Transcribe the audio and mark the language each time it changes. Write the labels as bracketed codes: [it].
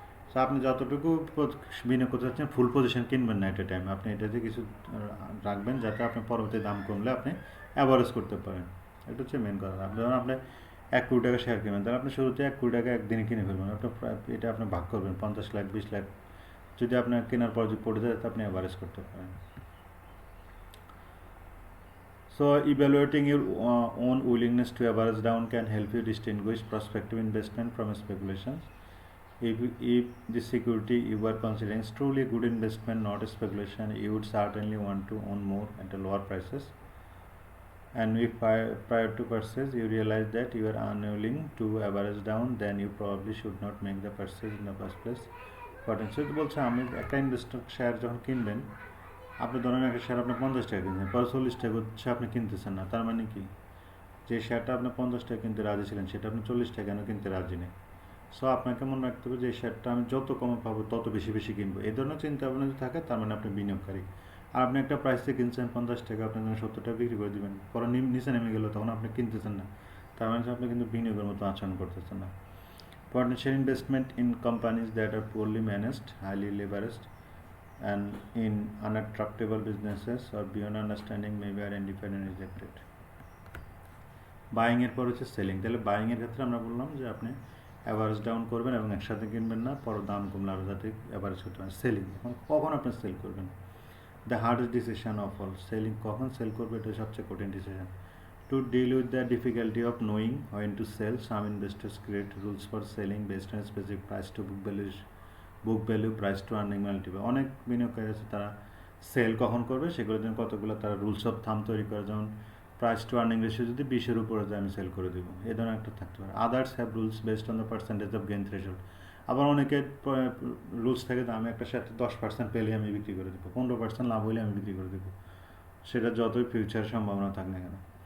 [bn] So আপনি যতটুকু বিনিয়োগ করতে চাচ্ছেন ফুল পজিশন কিনবেন না [en] at a time, [bn] আপনি এটাতে কিছু রাখবেন যাতে আপনি পরবর্তী দাম কমলে আপনি অ্যাভারেজ করতে পারেন। এটা হচ্ছে মেন কথা। ধরুন আপনি 1 কোটি টাকা শেয়ার কিনবেন, তাহলে আপনি শুরুতে 1 কোটি টাকা একদিনে কিনে ফেলবেন, আপনার এটা আপনি ভাগ করবেন 50 লাখ 20 লাখ, যদি আপনার কেনার পর যদি পড়ে যায় তাতে আপনি অ্যাভারেজ করতে পারেন। [en] So evaluating your own willingness to average down can help you distinguish prospective investment from speculations. If the security you are considering is truly a good investment, not a speculation, you would certainly want to own more at a lower prices. And if prior to purchase you realize that you are unwilling to average down, then you probably should not make the purchase in the first place. [bn] Potential বলছে আমি একটা investor share যখন কিনবেন, আপনি ধরেন একটা share আপনি 50 টাকা কিনছেন, পরে 40 টাকা হচ্ছে আপনি কিনতেছেন না, তার মানে কি যে শেয়ারটা আপনি 50 টাকা কিনতে রাজি ছিলেন সেটা আপনি 40 টাকা কেন কিনতে রাজি নেই। সো আপনাকে মনে রাখতে হবে যে এই শেয়ারটা আমি যত কমে পাবো তত বেশি বেশি কিনবো, এই ধরনের চিন্তা ভাবনা যদি থাকে তার মানে আপনি বিনিয়োগকারী। আর আপনি একটা প্রাইসে কিনছেন 50 টাকা, আপনি 70 টাকা বিক্রি করে দেবেন, পরে নিচে নেমে গেলো, তখন আপনি কিনতেছেন না, তার মানে আপনি কিন্তু বিনিয়োগের মতো আচরণ করতেছেন না। [en] Potential investment in companies that are poorly managed, highly leveraged, and in unattractable businesses or beyond understanding may be identified and rejected. [bn] Buying এর পর হচ্ছে সেলিং। তাহলে বাইং এর ক্ষেত্রে আমরা বললাম যে আপনি অ্যাভারেজ ডাউন করবেন এবং একসাথে কিনবেন না, পরে দাম কমলে আরও যাতে অ্যাভারেজ করতে পারেন। সেলিং কখন আপনি সেল করবেন, [en] The hardest decision of all. [bn] Selling কখন সেল করবে এটা সবচেয়ে কঠিন decision. [en] To deal with the difficulty of knowing when to sell, some investors create rules for selling based on specific price to book value, price to earning multiple. [bn] অনেক বিনিয়োগকারী আছে তারা sell কখন করবে সেগুলোর জন্য কতগুলো তারা রুলস অফ থাম তৈরি করে, যেমন প্রাইস টু আর্নিং রেশিও যদি 20-এর উপরে যায় আমি সেল করে দেবো, এই ধরনের একটা থাকতে পারে। [en] Others have rules based on the percentage of gain threshold. [bn] আবার অনেকের রুলস থাকে যে আমি একটা সাথে 10% পেলে আমি বিক্রি করে দেবো, 15% লাভ হলে আমি বিক্রি করে দেবো, সেটা যতই ফিউচার সম্ভাবনা থাক না কেন।